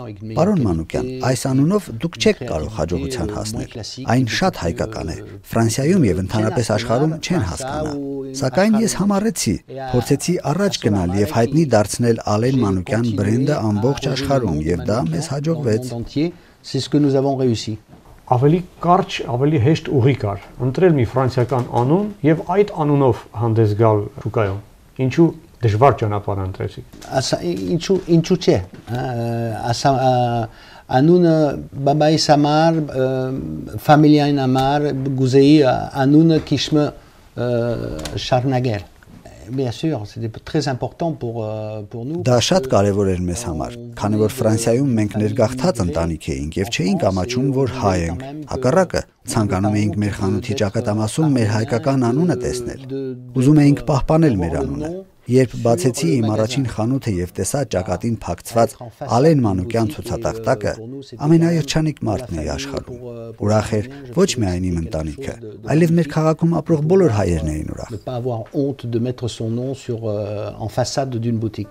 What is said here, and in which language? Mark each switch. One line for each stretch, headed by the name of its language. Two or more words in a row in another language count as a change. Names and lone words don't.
Armenian: «Պարոն Մանուկյան, այս անունով դուք չեք կարող հաջողության հասնել։ Այն շատ հայկական է։ Ֆրանսիայում եւ ընդհանրապես աշխարհում չեն հասկանա»։ Սակայն ես համառեցի, փորձեցի առաջ գնալ եւ հայտնի դարձնել Ալեն Մանուկյան բրենդը ամբողջ աշխարհում եւ դա մեզ հաջողվեց։
French: C'est ce que nous avons réussi.
Armenian: Ավելի կարճ, ավելի հեշտ ուղի կար։ Ընտրել մի ֆրանսիական անուն եւ այդ անունով հանդես գալ շուկայում։ Ինչու դժվար ճանապարհ ընտրեցիք։ Ինչու չէ։ Անունը բաբայիս համար, ֆամիլիային համար, գուզեի անունը քիչը շարունակել։
French: Bien sûr, c'était très important pour nous.
Armenian: Դա շատ կարևոր էր մեզ համար, քանի որ Ֆրանսիայում մենք ներգաղթած ընտանիք էինք եւ չէինք ամաչում, որ հայ ենք։ Հակառակը, ցանկանում էինք մեր խանութի ճակատամասում մեր հայկական անունը տեսնել։ Ուզում էինք պահպանել մեր անունը։ Երբ բացեցի իմ առաջին խանութը եւ տեսա ճակատին փակցված Ալեն Մանուկյան ցուցատախտակը, ամենաերջանիկ մարդն էի աշխարհում։ Ուրախ էր ոչ միայն իմ ընտանիքը, այլև մեր քաղաքում ապրող բոլոր հայերն էին ուրախ։